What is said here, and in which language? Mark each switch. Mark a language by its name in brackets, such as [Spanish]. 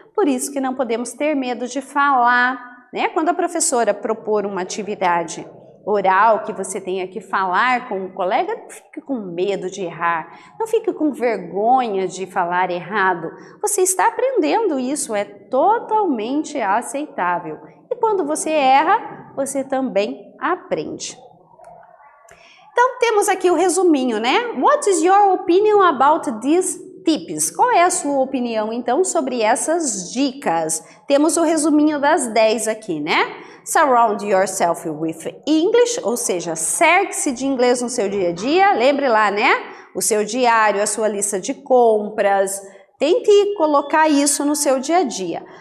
[Portuguese] Por isso que não podemos ter medo de falar, né? Quando a professora propor uma atividade oral que você tenha que falar com um colega, não fique com medo de errar, não fique com vergonha de falar errado. Você está aprendendo isso, é totalmente aceitável. E quando você erra, você também aprende. Então, temos aqui o resuminho, né? [English] What is your opinion about these tips? [Portuguese] Qual é a sua opinião, então, sobre essas dicas? Temos o resuminho das 10 aqui, né? [English] Surround yourself with English, [Portuguese] ou seja, cerque-se de inglês no seu dia a dia. Lembre lá, né? O seu diário, a sua lista de compras. Tente colocar isso no seu dia a dia.